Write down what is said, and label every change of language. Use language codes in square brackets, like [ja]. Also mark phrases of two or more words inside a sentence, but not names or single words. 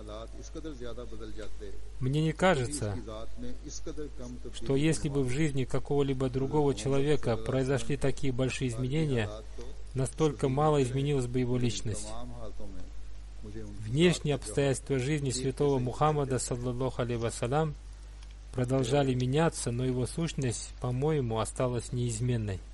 [ru] Мне не кажется, что если бы в жизни какого-либо другого человека произошли такие большие изменения, настолько мало изменилась бы его личность. Внешние обстоятельства жизни святого Мухаммада, [ar] صلى الله عليه وسلم, [ru] продолжали меняться, но его сущность, по-моему, осталась неизменной.